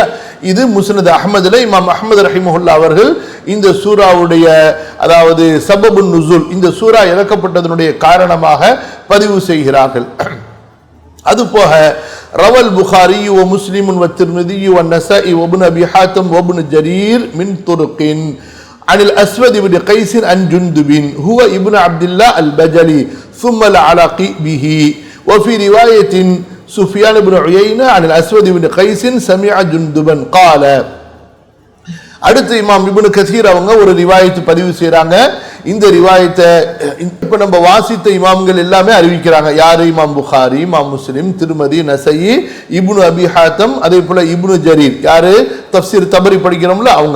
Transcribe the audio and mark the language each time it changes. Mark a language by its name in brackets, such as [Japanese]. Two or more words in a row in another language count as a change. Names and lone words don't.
[Tamil] இது முஸ்னத் அஹ்மதுல இமாம் அஹ்மது ரஹிமஹுல்லா அவர்கள் இந்த சூராவுடைய, அதாவது [Arabic] سبب النزول, [Tamil] இந்த சூரா இறக்கப்பட்டதனுடைய காரணமாக பதிவு செய்கிறார்கள். [Arabic] அதுபோக رواه البخاري ومسلم والترمذي والنسائي وابن أبي حاتم وابن جرير من طرق عن الأسود بن قيس عن جندب هو ابن عبد الله البجلي ثم العلاقي به. وفي رواية سفيان بن عيينة عن الأسود بن قيس سمع جندبا قال. [Tamil] அடுத்து இமாம் இப்னு கஸீர் அவங்க ஒரு ரிவாயத்தை பதிவு செய்றாங்க. இந்த ரிவாயத்தை இப்ப நம்ம வாசித்த இமாம்கள் எல்லாமே அறிவிக்கிறாங்க. யாரு? இமாம் புகாரி, இமாம் முஸ்லிம், திருமதி, நஸஈ, இப்னு அபி ஹாத்திம், அதே போல இப்னு ஜரீர். யாரு? தஃப்சீர் தபரி படிக்கிறோம்ல அவங்க.